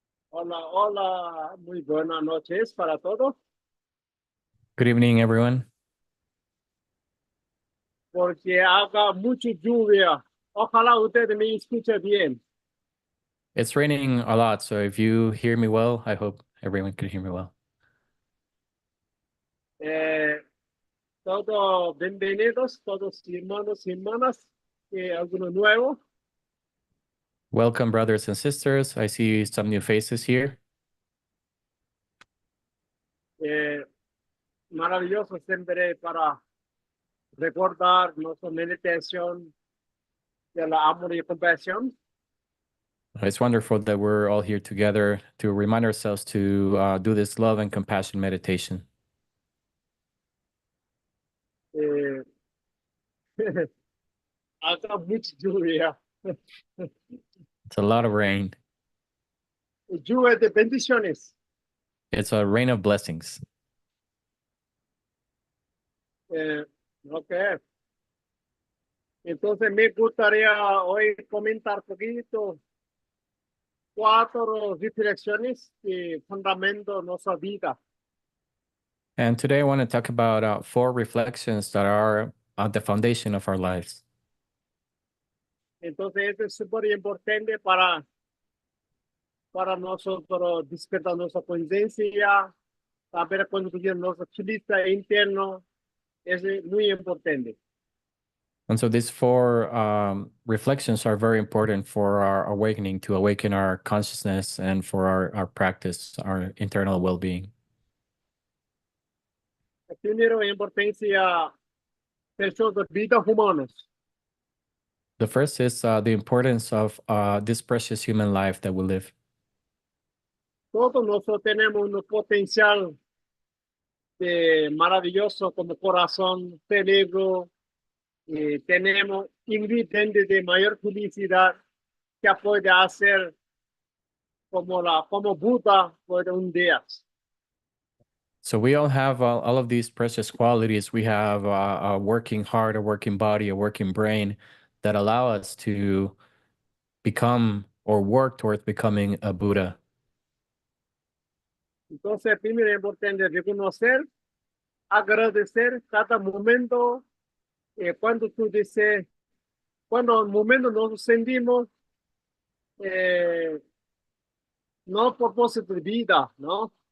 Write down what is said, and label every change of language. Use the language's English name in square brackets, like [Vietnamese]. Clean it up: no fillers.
[Spanish] hola, hola, muy buenas noches para todos, [English] Good evening, everyone. [Spanish] porque haga mucha lluvia. Ojalá ustedes me escuchen bien. [English] It's raining a lot, so if you hear me well, I hope everyone can hear me well. [Spanish] Eh, todos bienvenidos, todos hermanos y hermanas, algunos nuevos. [English] Welcome, brothers and sisters. I see some new faces here. [Spanish] Maravilloso siempre para recordar nuestra meditación de la amor y compasión. [English] It's wonderful that we're all here together to remind ourselves to do this love and compassion meditation. [Spanish] Eh, haga mucha lluvia. [English] It's a lot of rain. [Spanish] Lluvia de bendiciones. [English] It's a rain of blessings. Ok. [Spanish] Entonces me gustaría hoy comentar un poquito 4 reflexiones que fundamentan nuestra vida. [English] And today I want to talk about 4 reflections that are at the foundation of our lives. [Spanish] Entonces esto es súper importante para nosotros despertar nuestra conciencia, saber construir nuestro chilista interno. Es muy importante. [English] And so these 4 reflections are very important for our awakening, to awaken our consciousness and for our practice, our internal well-being. [Spanish] Primero, importancia de las vidas humanas. [English] The first is the importance of this precious human life that we live. [Spanish] Todos nosotros tenemos un potencial maravilloso como corazón, cerebro, tenemos ingredientes de mayor felicidad que puede hacer como Buda por un día. [English] So we all have all of these precious qualities. We have a working heart, a working body, a working brain that allow us to become or work towards becoming a Buddha. [Spanish] Entonces, primero es importante reconocer, agradecer cada momento, cuando tú dices, cuando el momento nos sentimos eh, no propósito de vida, ¿no?